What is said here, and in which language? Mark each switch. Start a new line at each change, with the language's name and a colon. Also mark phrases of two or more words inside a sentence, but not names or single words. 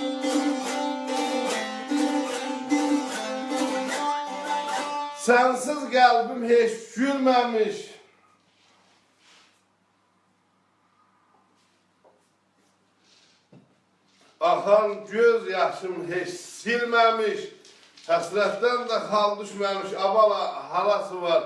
Turkish: Sensiz kalbim hiç gülmemiş. Akan göz yaşım hiç silmemiş.
Azerbaijani: Həsrətdən də hal düşməmiş, abala halası var.